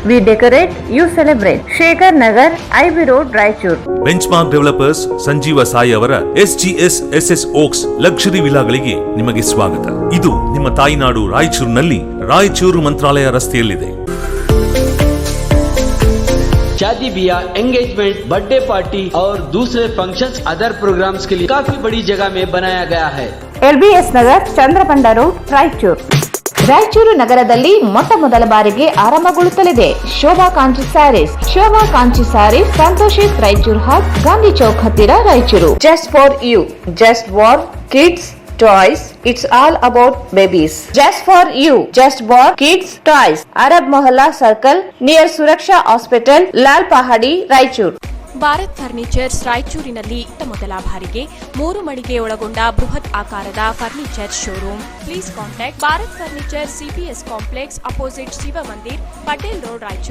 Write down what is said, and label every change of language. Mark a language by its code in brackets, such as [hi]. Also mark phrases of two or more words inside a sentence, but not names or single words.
[en] We decorate, you celebrate. ಶೇಖರ್ ನಗರ್, IB ರೋಡ್, ರಾಯಚೂರು. [kn] ಬೆಂಚ್ಮಾರ್ಕ್ ಡೆವಲಪರ್ಸ್ ಸಂಜೀವ ಸಾಯಿ ಅವರ SGS SS ಓಕ್ಸ್ ಲಕ್ಸುರಿ ವಿಲಾಗಳಿಗೆ ನಿಮಗೆ ಸ್ವಾಗತ. ಇದು ನಿಮ್ಮ ತಾಯಿನಾಡು ರಾಯಚೂರಿನಲ್ಲಿ ರಾಯಚೂರು ಮಂತ್ರಾಲಯ ರಸ್ತೆಯಲ್ಲಿದೆ. [hi] शादी ब्याह, एंगेजमेंट, बर्थडे पार्टी और दूसरे फंक्शंस, [en] other programs [hi] के लिए काफी बड़ी जगह में बनाया गया है। [kn] LBS ನಗರ್, ಚಂದ್ರಪಂಡ ರೋಡ್, ರಾಯಚೂರು. ರಾಯಚೂರು ನಗರದಲ್ಲಿ ಮೊಟ್ಟ ಮೊದಲ ಬಾರಿಗೆ ಆರಂಭಗೊಳ್ಳುತ್ತಲಿದೆ ಶೋಭಾ ಕಾಂಚಿ ಸ್ಯಾರೀಸ್. ಶೋಭಾ ಕಾಂಚಿ ಸ್ಯಾರೀಸ್, ಸಂತೋಷಿತ್ ರಾಯಚೂರು ಹಾಟ್, ಗಾಂಧಿ ಚೌಕ್ ಹತ್ತಿರ, ರಾಯಚೂರು. [en] Just for you, just for kids toys, it's all about babies. Just for you, just for kids toys. Arab Mohalla Circle near Suraksha Hospital, Lal Pahadi, Raichur. [kn] ಭಾರತ್ ಫರ್ನಿಚರ್ಸ್ ರಾಯಚೂರಿನಲ್ಲಿ ಮೊದಲ ಬಾರಿಗೆ 3 ಮಳಿಗೆ ಒಳಗೊಂಡ ಬೃಹತ್ ಆಕಾರದ [en] furniture showroom. Please contact Bharat Furniture CPS Complex opposite Shiv Mandir, Patel Road, Raichur.